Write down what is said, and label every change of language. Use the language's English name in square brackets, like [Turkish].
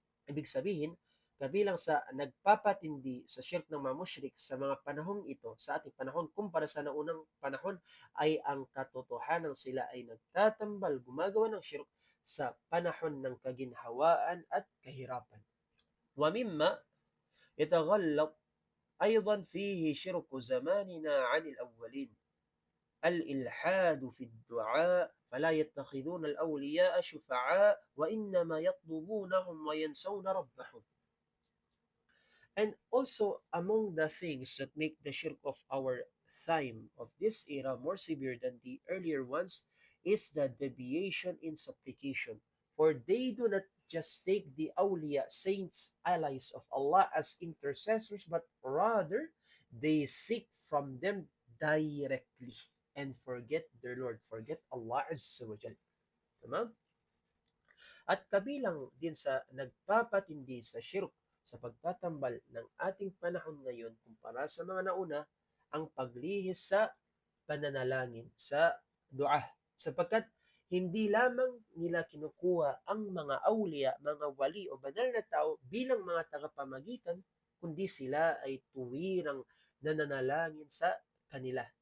[Filipino] Ibig sabihin, kabilang sa nagpapatindi sa shirk ng mga mushrik sa mga panahong ito, sa ating panahon kumpara sa naunang panahon, ay ang katotohanan sila ay nagtatambal, gumagawa ng shirk sa panahon ng kaginhawaan at kahirapan. [Arabic] ومما يتغلط أيضا فيه شرك زماننا عن الأولين الإلحاد في الدعاء فلا يتخذون الأولياء شفعاء وإنما يطلبونهم وينسون ربهم. [English] And also among the things that make the shirk of our time, of this era, more severe than the earlier ones is the deviation in supplication. For they do not just take the awliya, saints, allies of Allah as intercessors, but rather they seek from them directly and forget their Lord, forget Allah Azza wa Jal. [Filipino] Tama? At kabilang din sa nagpapatindi sa shirk sa pagtatambal ng ating panahon ngayon kumpara sa mga nauna, ang paglihis sa pananalangin, sa dua. Sapagkat hindi lamang nila kinukuha ang mga awliya, mga wali o banal na tao bilang mga tagapamagitan, kundi sila ay tuwirang nananalangin sa kanila.